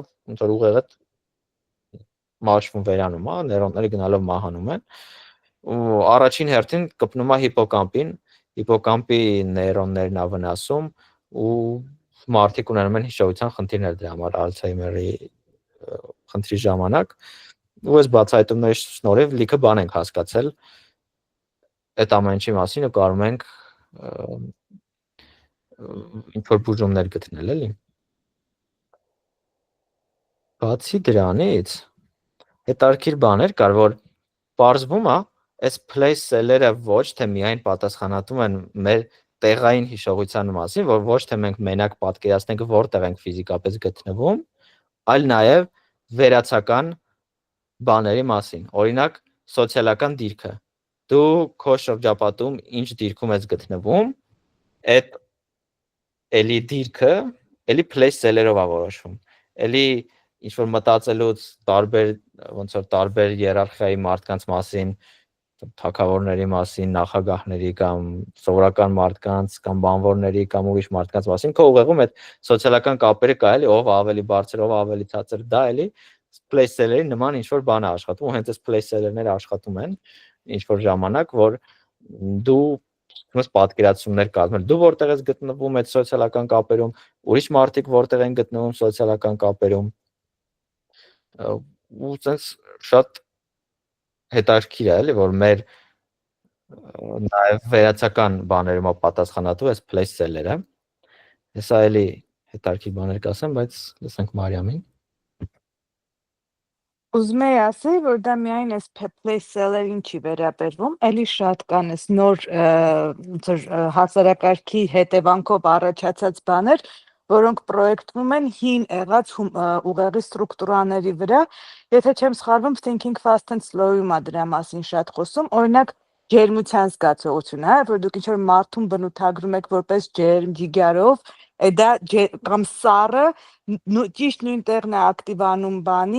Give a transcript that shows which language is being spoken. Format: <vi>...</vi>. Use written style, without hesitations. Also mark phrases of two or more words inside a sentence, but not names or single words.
<hy>ոնց որ ուղեղը մաշվում վերանում է, նեյրոնները գնալով մահանում են։ Ու առաջին հերթին կպնում է հիպոկամպին, հիպոկամպի նեյրոններն է վնասում, ու մարդիկ ունենում են հիշողության խնդիրներ դրա համար Alzheimer-ի խնդրի ժամանակ ու այս բացահայտումների շնորհիվ լիքը բան ենք հասկացել այդ ամեն ինչի մասին ու կարող ենք ինչ որ բուժումներ գտնել էլի բացի դրանից հետարքիր բաներ կար որ պարզվում է այս</hy> <en>place cell-</en> <hy>երը ոչ թե միայն պատասխանատու են մեր տեղային հիշողության մասին, որ ոչ թե մենք մենակ պատկերացնենք որտեղ ենք ֆիզիկապես գտնվում, այլ նաև վերացական բաների մասին։ Օրինակ, սոցիալական դիրքը։ Դու քո շրջապատում ինչ դիրքում ես գտնվում, այդ էլի դիրքը, էլի</hy> <en>place cell-</en> <hy>երով է որոշվում։ Էլի ինչ որ մտածելուց տարբեր ոնց որ տարբեր հիերարխիայի մարդկանց մասին թագավորների մասին, նախագահների կամ սովորական մարդկանց կամ բանվորների կամ ուրիշ մարդկանց մասին քո ուղեղում այդ սոցիալական կապերը կա էլի ով ավելի բարձր, ով ավելի ցածր, դա էլի</hy> <en>place cell-</en> <hy>երի նման ինչ որ բան է աշխատում, ու հենց այս</hy> <en>place cell-</en> <hy>երները աշխատում են ինչ որ ժամանակ, որ դու ոնց պատկերացումներ կազմել, դու որտեղ ես գտնվում այդ սոցիալական կապերում, ուրիշ մարդիկ որտեղ են գտնվում սոցիալական կապերում, ու ցած շատ հետաքրքիր է էլի որ մեր նաև վերացական բաներում պատասխանատու էս</hy> <en>place cell-</en> <hy>երը հեսա էլի հետաքրքիր բաներ կասեմ բայց լսենք Մարիամին Ուզում եի ասել, որ դա միայն այս</hy> <en>place cell-</en> <hy>երին չի վերաբերվում, էլի շատ կան այս նոր հասարակարգի հետևանքով առաջացած բաներ, որոնք պրոյեկտվում են հին եղած ուղեղի ստրուկտուրաների վրա, եթե չեմ սխալվում, Thinking Fast and Slow-ում է դրա մասին շատ խոսում, օրինակ ջերմության զգացողությունը, որ դուք ինչ-որ մարդուն բնութագրում եք որպես ջերմ, ջիգարով, դա կամ սառը ճիշտ նույն տեղն է ակտիվանում բանի</hy>